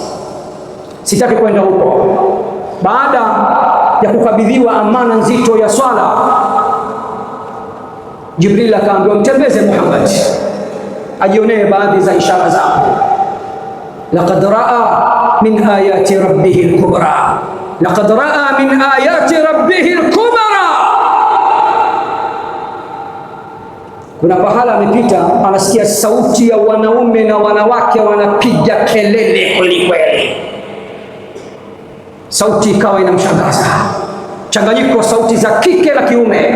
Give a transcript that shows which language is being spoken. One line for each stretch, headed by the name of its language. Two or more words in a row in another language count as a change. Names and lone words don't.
Swahili: Sitaki kwenda huko. Baada ya kukabidhiwa amana nzito ya swala, Jibril akaambiwa mtembeze Muhammad ajionee baadhi za ishara zao.
Arabic: لقد رأى من آيات ربه الكبرى لقد رأى من آيات ربه الكبرى.
Swahili: Kuna pahala amepita, anasikia sauti ya wanaume na wanawake wanapiga kelele kwelikweli. Sauti ikawa inamshangaza, changanyiko sauti za kike na kiume.